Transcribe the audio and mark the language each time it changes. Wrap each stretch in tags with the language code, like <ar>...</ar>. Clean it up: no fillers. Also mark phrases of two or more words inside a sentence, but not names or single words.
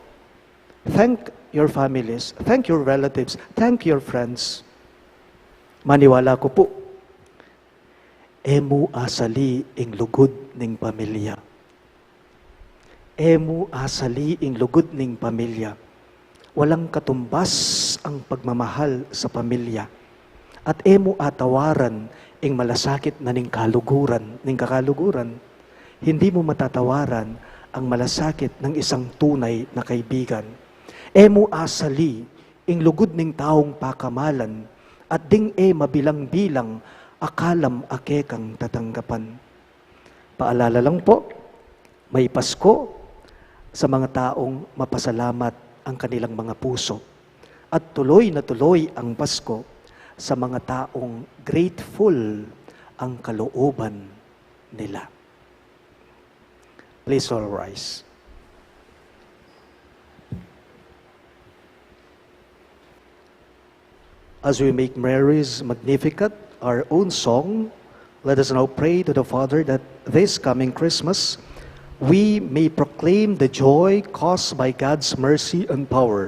<en>Thank your families, thank your relatives, thank your friends.</en> <pam>Maniwala ko po, emu asali ing lugod ning pamilya. Emu asali ing lugod ning pamilya.</pam> <tl>Walang katumbas ang pagmamahal sa pamilya.</tl> <pam>At emo atawaran ing malasakit na ning kakaluguran.</pam> <tl>Hindi mo matatawaran ang malasakit ng isang tunay na kaibigan.</tl> <pam>Emo asali ing lugod ning taong pakamalan at ding mabilang-bilang akalam ake kang tatanggapan.</pam> <tl>Paalala lang po, may Pasko sa mga taong mapasalamat ang kanilang mga puso. At tuloy na tuloy ang Pasko sa mga taong grateful ang kalooban nila.</tl> <en>Please all rise. As we make Mary's Magnificat our own song, let us now pray to the Father that this coming Christmas, we may proclaim the joy caused by God's mercy and power.</en>